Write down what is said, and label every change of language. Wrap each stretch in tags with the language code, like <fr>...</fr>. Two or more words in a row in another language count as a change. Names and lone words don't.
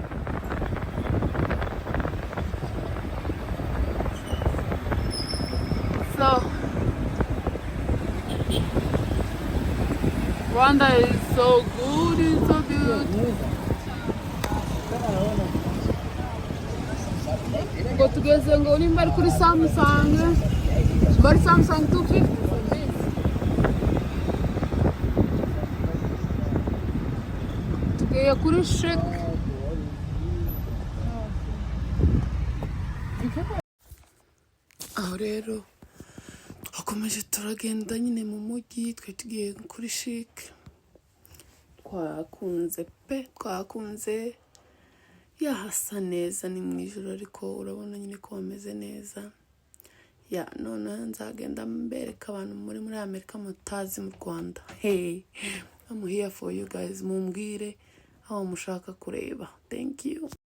<en>So Rwanda is so good, it's so beautiful.</en> <rw>Ngo tugeze ngo nimba ari kuri Samsung.</rw> <en>But Samsung 250 for this.</en> <rw>Tugeye kuri Chic. Aho rero twakomeje turagenda nyine mu mujyi, twe tugiye kuri Chic. Twakunze yahasa neza, ni mu ijoro ariko urabona nyine ko bameze neza. Ya none nzagenda mbereka abantu muri Amerika mutazi mu Rwanda.</rw> <en>Hey, I'm here for you guys.</en> <rw>Mumbwire aho mushaka kureba.</rw> <en>Thank you.</en>